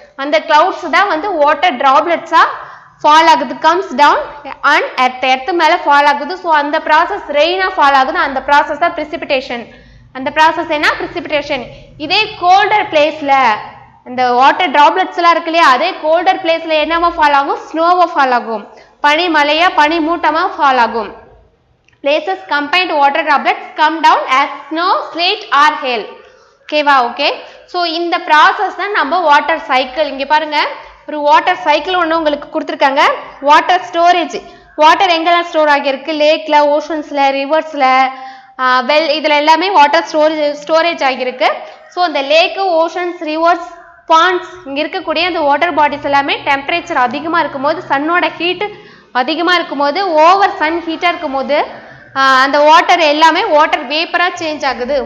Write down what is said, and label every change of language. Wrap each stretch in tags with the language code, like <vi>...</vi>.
<ta>அந்த கிளவுட்ஸ் தான் வந்து வாட்டர் ட்ராப்லெட்ஸாக ஃபால் ஆகுது,</ta> <en>comes down</en> <ta>அண்ட் எர்த்து மேலே ஃபால் ஆகுது. ஸோ அந்த ப்ராசஸ் ரெயினாக ஃபால் ஆகுது. அந்த ப்ராசஸ் தான் ப்ரிசிபிடேஷன். அந்த ப்ராசஸ் என்ன? ப்ரிசிபிடேஷன். இதே கோல்டர் பிளேஸில் இந்த வாட்டர் ட்ராப்லெட்ஸ் எல்லாம் இருக்கு இல்லையா, அதே கோல்டர் பிளேஸில் என்னவா ஃபால் ஆகும்? ஸ்னோவா ஃபால் ஆகும். பனி மலையா பனி மூட்டமாக ஃபால் ஆகும்.</ta> <en>places combined water droplets come down as snow, sleet or hail.</en> <ta>ஓகேவா? ஓகே. ஸோ இந்த ப்ராசஸ் தான் நம்ம வாட்டர் சைக்கிள். இங்கே பாருங்க, ஒரு வாட்டர் சைக்கிள் ஒன்று உங்களுக்கு கொடுத்துருக்காங்க. Water storage. வாட்டர் எங்கெல்லாம் ஸ்டோர் ஆகியிருக்கு? லேக்கில், ஓஷன்ஸில், ரிவர்ஸில், இதில் எல்லாமே வாட்டர் ஸ்டோரேஜ் ஆகியிருக்கு. ஸோ அந்த லேக்கு, ஓஷன்ஸ், ரிவர்ஸ், பாண்ட்ஸ் இங்கே இருக்கக்கூடிய அந்த வாட்டர் பாடிஸ் எல்லாமே டெம்பரேச்சர் அதிகமாக இருக்கும்போது, சன்னோட ஹீட்டு அதிகமாக இருக்கும்போது, ஓவர் சன் ஹீட்டாக இருக்கும்போது அந்த வாட்டர் எல்லாமே வாட்டர் வேப்பராக சேஞ்ச் ஆகுது.</ta>